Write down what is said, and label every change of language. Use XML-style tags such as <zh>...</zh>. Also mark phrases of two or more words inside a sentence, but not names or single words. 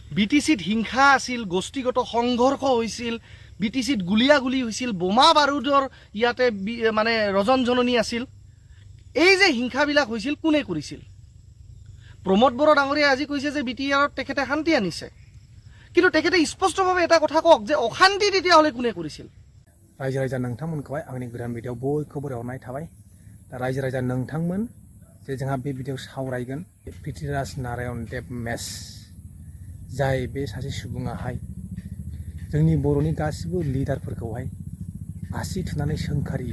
<as>BTCত হিংসা আছিল, গোষ্ঠীগত সংঘৰ্ষ হৈছিল, BTCত গুলিয়াগুলি হৈছিল, বোমা বাৰুদৰ ইয়াতে মানে ৰজনজননী আছিল। এই যে হিংসাবিলাক হৈছিল কোনে কৰিছিল? প্ৰমোদ বড়ো ডাঙৰীয়াই আজি কৈছে যে BTRত তেখেতে শান্তি আনিছে, কিন্তু তেখেতে স্পষ্টভাৱে এটা কথা কওক যে অশান্তি তেতিয়াহ'লে কোনে কৰিছিল?</as> <brx>रायजो राजा नोंथांमोनखौहाय आंनि गोदान भिडिअ बयखौबो बरायहरनाय थाबाय। दा रायजो राजा नोंथांमोन जे जोंहा बे भिडिअ सावरायगोन पृथ्वीराज नारायण देब मेस, जाय बे सासे सुबुङाहाय जोंनि बर'नि गासिबो लिडारफोरखौहाय आसि थुनानै सोंखारियो।</brx>